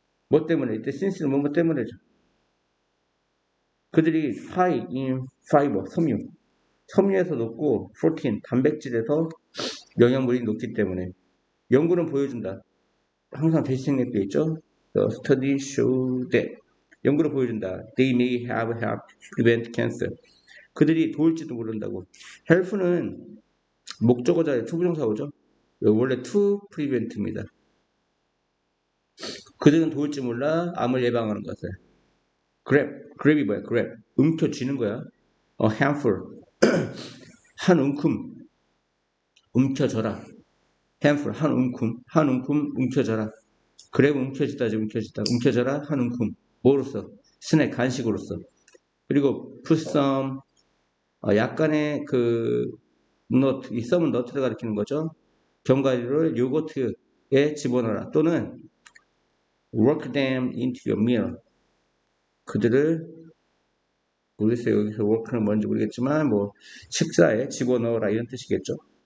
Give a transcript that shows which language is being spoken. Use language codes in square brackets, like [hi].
[ko] 뭐 때문에 이때 since는 뭐 때문에죠. 그들이 [en] high in fiber [ko] 섬유에서 높고 프로틴 단백질에서 영양분이 높기 때문에 연구는 보여준다. 항상 대시생략 돼 있죠. [en] The study show that [ko] 연구를 보여준다. [en] They may have helped prevent cancer. [ko] 그들이 도울지도 모른다고. help는 목적어자의 투부정사오죠. 원래 to prevent입니다. 그들은 도울지 몰라 암을 예방하는 것을. grab이 뭐야? grab. 움켜쥐는 거야. [en] A handful. [ko] 한 움큼. 움켜져라. handful. 한 움큼 움켜져라. grab 움켜져라. 한 움큼. 뭐로써? 스낵 간식으로서. 그리고 [en] put some [ko] 약간의 그 nut, 이 썸은 너트를 가리키는 거죠. 견과류를 요거트에 집어넣어라. 또는 [en] work them into your meal. [ko] 그들을 모르겠어요. 여기서 work는 뭔지 모르겠지만 뭐 식사에 집어넣어라 이런 뜻이겠죠.